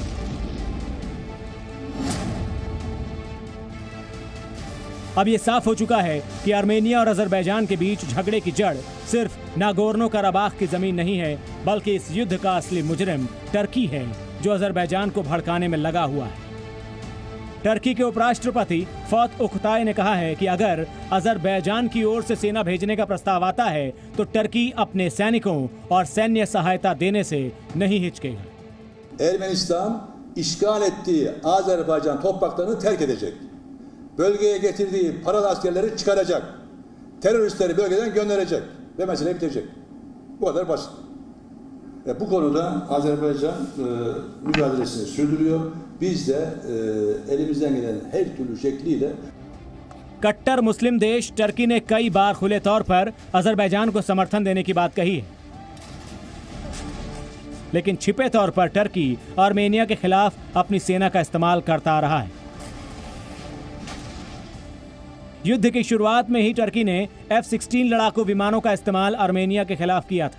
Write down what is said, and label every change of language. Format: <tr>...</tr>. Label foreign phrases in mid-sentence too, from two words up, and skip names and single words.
<hi>अब यह साफ हो चुका है कि आर्मेनिया और अजरबैजान के बीच झगड़े की जड़ सिर्फ नागोर्नो कराबाख की जमीन नहीं है, बल्कि इस युद्ध का असली मुजरिम टर्की है, जो अजरबैजान को भड़काने में लगा हुआ है। टर्की के उपराष्ट्रपति फौत ओक्ताई ने कहा है कि अगर अजरबैजान की ओर से सेना भेजने का प्रस्ताव आता है, तो टर्की अपने सैनिकों और सैन्य सहायता देने से नहीं हिचकेगा।</hi> <tr>Ermenistan işgal ettiği Azerbaycan topraklarını terk edecek. Bölgeye getirdiği paralı askerleri çıkaracak. Teröristleri bölgeden gönderecek ve mesele bitecek. Bu kadar basit. Bu konuda Azerbaycan mücadelesini sürdürüyor. Biz de elimizden gelen her türlü şekliyle</tr> <hi>कट्टर मुस्लिम देश टर्की ने कई बार खुले तौर पर अजरबैजान को समर्थन देने की बात कही है, लेकिन छिपे तौर पर टर्की आर्मेनिया के खिलाफ अपनी सेना का इस्तेमाल करता रहा है। युद्ध की शुरुआत में ही टर्की ने F-16 लड़ाकू विमानों का इस्तेमाल आर्मेनिया के खिलाफ किया था।</hi>